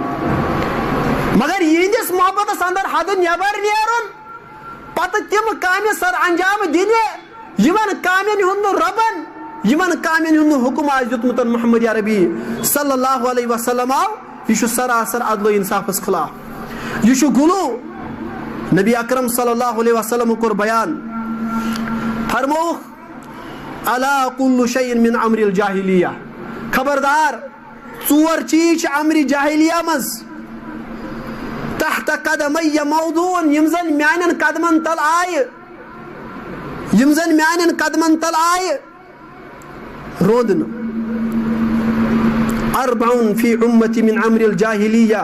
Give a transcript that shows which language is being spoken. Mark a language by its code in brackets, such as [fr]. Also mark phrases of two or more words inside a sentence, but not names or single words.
[ks] مگر یِہنٛدِس محبتس اندر حد نٮ۪بر نیرُن پتہٕ تِم کامہِ سر انجام دِنہِ یِمن کامٮ۪ن ہُنٛد نہٕ رۄبن یِمن کامٮ۪ن ہُنٛد نہٕ حُکم آسہِ دیُتمُت محمد عربی [ar] صلی اللہ علیہ وسلم [ks] آو. یہِ چھُ سراسر عدل و انصافس خلاف. یہِ چھُ غلو. نبی اکرم [ar] صلی اللہ علیہ وسلم [ks] کوٚر بیان فرمووُکھ [ar] الا کل شیء من امر الجاہلیہ. [ks] خبردار 4 چیز چھِ امرِ جاہلیہ منٛز تحت قدمی موضوٗن یِم زن میانٮ۪ن قدمن تل آیہِ یِم زن میانٮ۪ن قدمن تل آیہِ روزنہٕ. [ar] اربعٌ فی امتی من امر الجاہلیہ.